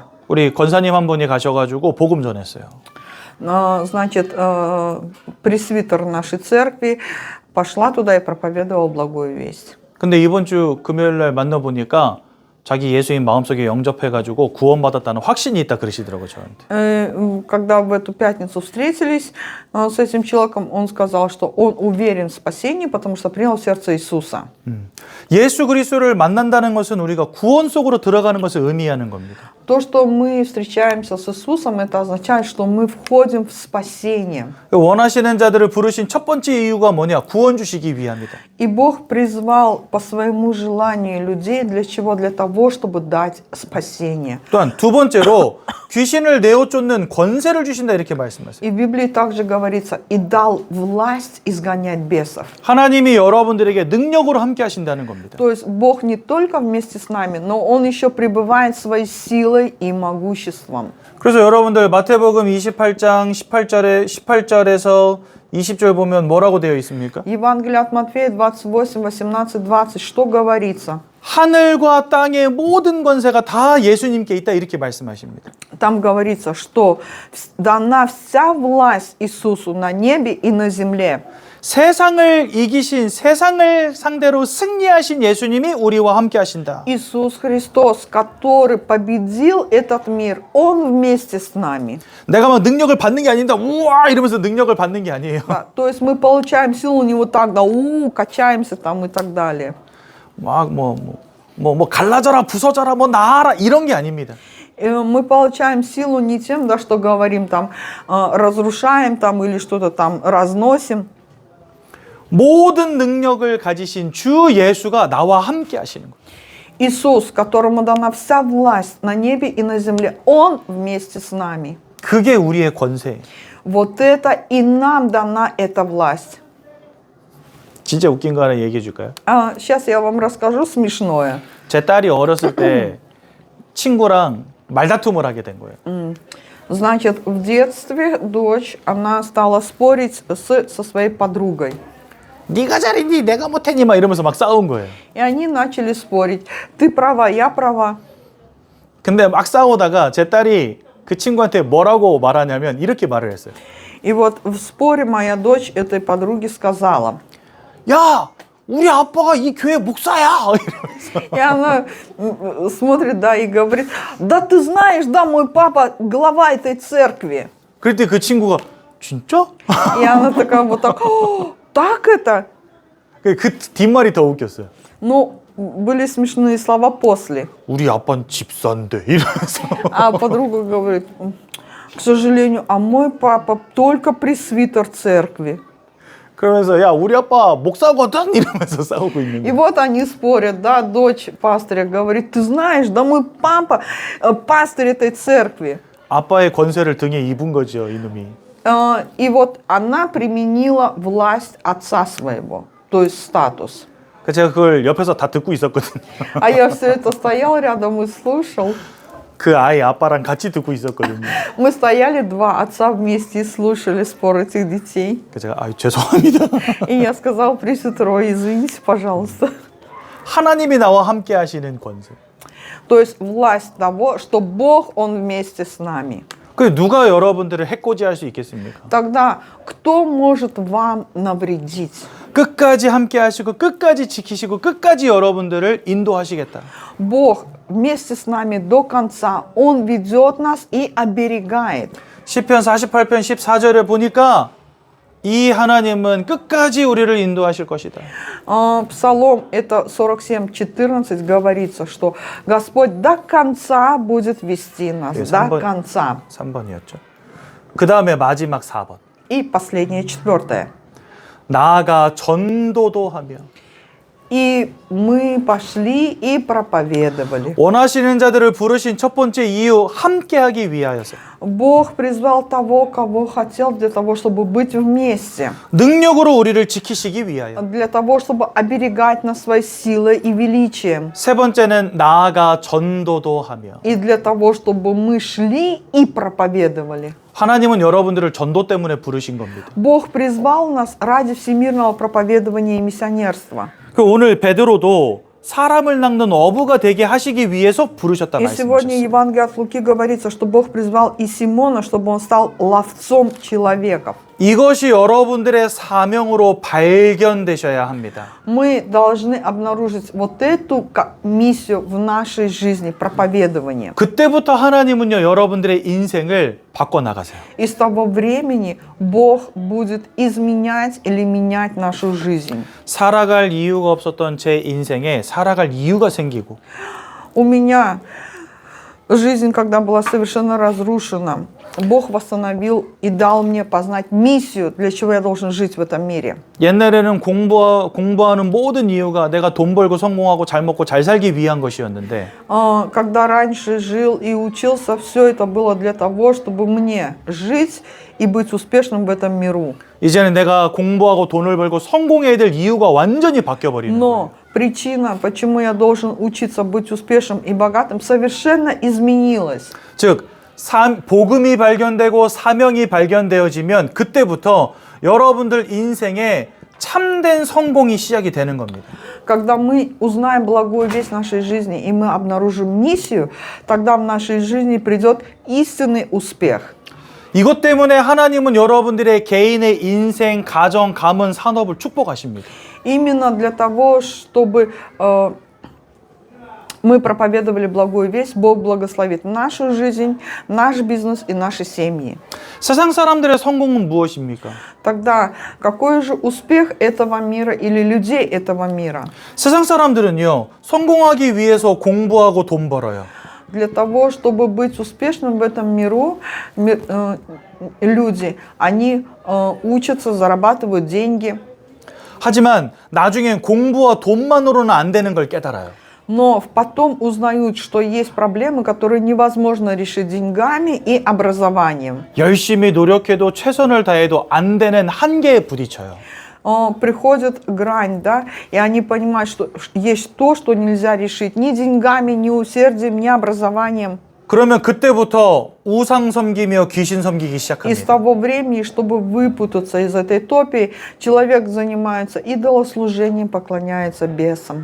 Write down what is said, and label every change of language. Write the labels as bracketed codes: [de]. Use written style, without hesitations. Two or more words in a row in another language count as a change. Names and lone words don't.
[ko] 우리 권사님 한 분이 가셔가지고 복음 전했어요. [ru] Значит, пресвитер нашей церкви пошла туда и проповедовала благую весть. [ko] 근데 이번 주 금요일 날 만나보니까 자기 예수님 마음속에 영접해가지고 구원받았다는 확신이 있다 그러시더라고요, 저한테. [ru] Когда в эту пятницу встретились с этим человеком, он сказал, что он уверен в спасении, потому что принял в сердце Иисуса. [ko] 예수 그리스도를 만난다는 것은 우리가 구원 속으로 들어가는 것을 의미하는 겁니다. [ru] То, что мы встречаемся с Иисусом, это означает, что мы входим в спасение. [ko] 원하시는 자들을 부르신 첫 번째 이유가 뭐냐? 구원 주시기 위함이다. [ru] И Бог призвал по своему желанию людей для чего? Для того, чтобы дать спасение. [ko] 또한 두 번째로 귀신을 내어 쫓는 권세를 주신다 이렇게 말씀하세요. [ru] И в Библии также говорится, и дал власть изгонять бесов. [ko] 하나님이 여러분들에게 능력으로 함께 하신다는 겁니다. [ru] То есть Бог не только вместе с нами, но Он еще пребывает своей силой и могуществом. [ko] 그래서 여러분들 마태복음 28장 18절에서 20절 보면 뭐라고 되어 있습니까? [ru] Евангелие от Матфея 28, 18, 20, что говорится? [ko] 하늘과 땅의 모든 권세가 다 예수님께 있다 이렇게 말씀하십니다. [ru] Там говорится, что дана вся власть Иисусу на небе и на земле. [ko] 세상을 이기신 세상을 상대로 승리하신 예수님이 우리와 함께 하신다. [ru] Иисус Христос, который победил этот мир, Он вместе с нами. [ko] 내가 막 능력을 받는 게 아닌데 우와 이러면서 능력을 받는 게 아니에요. [ru] Да, то есть мы получаем силу не вот так, да, качаемся там и так далее. [ko] 막 뭐 갈라져라 부서져라 뭐 나아라 이런 게 아닙니다. [ru] Мы получаем силу не тем, да, что говорим там, разрушаем там или что-то там разносим. [ko] 모든 능력을 가지신 주 예수가 나와 함께 하시는 거예요. [ru] Иисус, которому дана вся власть на небе и на земле, Он вместе с нами. [ko] 그게 우리의 권세예요. [ru] Вот это и нам дана эта власть. [ko] 진짜 웃긴 거 하나 얘기해 줄까요? [ru] Сейчас я вам расскажу смешное. [ko] 제 딸이 어렸을 때 친구랑 말다툼을 하게 된 거예요. [ru] Значит, в детстве дочь, она стала спорить со своей подругой. [ko] 네가 잘했니 내가 못했니 막 이러면서 막 싸운 거예요. [ru] И они начали спорить. Ты права, я права. [ko] 근데 막 싸우다가 제 딸이 그 친구한테 뭐라고 말하냐면 이렇게 말을 했어요. [ru] И вот в споре моя дочь этой подруге сказала. [ko] 야, 우리 아빠가 이 교회 목사야. 이러면서. [ru] И она смотрит, да, и говорит, да ты знаешь, да, мой папа глава этой церкви. [ko] 그때 그 친구가 진짜? [ru] И она такая вот так, так это? [ko] 그 뒷말이 더 웃겼어요. [ru] Ну, были смешные слова после. [ko] 우리 아빠는 집사인데 이러면서. [ru] А подруга говорит, к сожалению, а мой папа только пресвитер церкви. [ko] 그러면서 야 우리 아빠 목사거든 이러면서 싸우고 있는 [ru] И [ko] 거예요. [ru] вот они спорят, да, дочь пастыря говорит, ты знаешь, да мой папа пастырь этой церкви. [ko] 아빠의 권세를 등에 입은 거죠 이놈이. [ru] И вот она применила власть отца своего, то есть статус. [ko] 제가 그걸 옆에서 다 듣고 있었거든요. [ru] А я все это стоял рядом и слушал. [ko] 그 아이 아빠랑 같이 듣고 있었거든요. [ru] Мы стояли два отца вместе и слушали спор этих детей. [ko] 그래서 제가 죄송합니다. [ru] И я сказал пресвитеру, извините, пожалуйста. [ko] 하나님이 나와 함께 하시는 권세. [ru] То есть власть того, что Бог, Он вместе с нами. [ko] 그 누가 여러분들을 해코지할 수 있겠습니까? [ru] Тогда кто может вам навредить? [ko] 끝까지 함께 하시고 끝까지 지키시고 끝까지 여러분들을 인도하시겠다. [ru] Бог вместе с нами до конца. Он ведет нас и оберегает. [ko] 시편 48편 14절에 보니까 이 하나님은 끝까지 우리를 인도하실 것이다. [ru] Псалом это 47:14 говорится, что Господь до конца будет вести нас, [ko] 네, [ru] до конца. [ko] 3번이었죠. 그 다음에 마지막 4번. [ru] И последнее, 4. [ko] 나아가 전도도 하며. [ru] И мы пошли и проповедовали. [ko] 원하시는 자들을 부르신 첫 번째 이유 함께하기 위하여서. [ru] Бог призвал того, кого хотел, для того, чтобы быть вместе. [ko] 능력으로 우리를 지키시기 위하여. [ru] Для того, чтобы оберегать нас своей силой и величием. [ko] 세 번째는 나아가 전도도 하며. [ru] И для того, чтобы мы шли и проповедовали. [ko] 하나님은 여러분들을 전도 때문에 부르신 겁니다. [ru] Бог призвал нас ради всемирного проповедования и миссионерства. [ko] 그 오늘 베드로도 사람을 낚는 어부가 되게 하시기 위해서 부르셨다 [ru] И сегодня в [ko] 말씀하셨어요. [ru] Евангелии от Луки говорится, что Бог призвал и Симона, чтобы он стал ловцом человеков. [ko] 이것이 여러분들의 사명으로 발견되셔야 합니다. [ru] Мы должны обнаружить вот эту миссию в нашей жизни, проповедование. [ko] 그때부터 하나님은요, 여러분들의 인생을 바꿔나가세요. [ru] И с того времени Бог будет изменять или менять нашу жизнь. [ko] 살아갈 이유가 없었던 제 인생에 살아갈 이유가 생기고 [ru] У меня жизнь, когда была совершенно разрушена, Бог восстановил и дал мне познать миссию, для чего я должен жить в этом мире. [ko] 옛날에는 공부하는 모든 이유가 내가 돈 벌고 성공하고 잘 먹고 잘 살기 위한 것이었는데 [ru] Когда раньше жил и учился, все это было для того, чтобы мне жить и быть успешным в этом миру. [ko] 이제는 내가 공부하고 돈을 벌고 성공해야 될 이유가 완전히 바뀌어버리는 거예요. [ru] Но причина, почему я должен учиться быть успешным и богатым, совершенно изменилась. [ko] 즉 복음이 발견되고 사명이 발견되어지면 그때부터 여러분들 인생에 참된 성공이 시작이 되는 겁니다. [ru] Когда мы узнаем благую весть нашей жизни и мы обнаружим миссию, тогда в нашей жизни придет истинный успех. [ko] 이것 때문에 하나님은 여러분들의 개인의 인생, 가정, 가문, 산업을 축복하십니다. [ru] Именно для того, чтобы мы проповедовали благую весть, Бог благословит нашу жизнь, наш бизнес и наши семьи. [ko] 세상 사람들의 성공은 무엇입니까? [ru] Тогда какой же успех этого мира или людей этого мира? [ko] 세상 사람들은요, 성공하기 위해서 공부하고 돈 벌어요. [ru] Для того, чтобы быть успешным в этом миру, люди, они учатся, зарабатывают деньги. [ko] 하지만 나중엔 공부와 돈만으로는 안 되는 걸 깨달아요. [ru] Но потом узнают, что есть проблемы, которые невозможно решить деньгами и образованием. [ko] 열심히 노력해도 최선을 다해도 안 되는 한계에 부딪혀요. [ru] Приходит грань, да, и они понимают, что есть то, что нельзя решить ни деньгами, ни усердием, ни образованием. [ko] 그러면 그때부터 우상 섬기며 귀신 섬기기 [ru] И с [ko] 시작합니다. [ru] того времени, чтобы выпутаться из этой топи, человек занимается идолослужением, поклоняется бесам.